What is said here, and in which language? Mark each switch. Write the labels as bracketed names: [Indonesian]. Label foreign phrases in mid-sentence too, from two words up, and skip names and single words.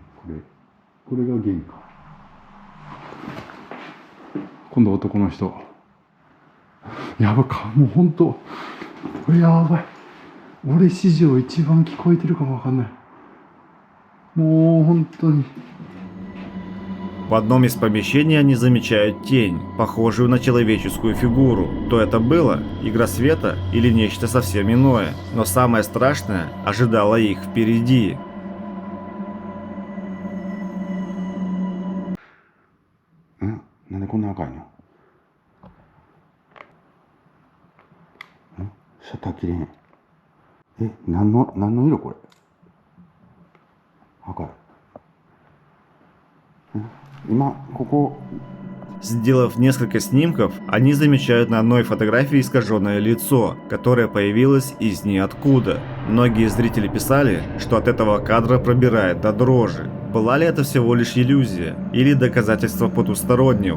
[Japanese] これが玄関。今度男の人。やばか、もうほんとこれやばい。俺史上一番聞こえてるかもわかんない。もう本当に。 [Russian] В одном из помещений они замечают тень, похожую на человеческую фигуру. То это было, игра света или нечто совсем иное. Но самое страшное ожидало их впереди. [Japanese] なんでこんな赤いの？シャッター切れへん。何の色これ？赤い。今ここ。 [Russian] Сделав несколько снимков, они замечают на одной фотографии искаженное лицо, которое появилось из ниоткуда. Многие зрители писали, что от этого кадра пробирает до дрожи. Была ли это всего лишь иллюзия или доказательство потустороннего?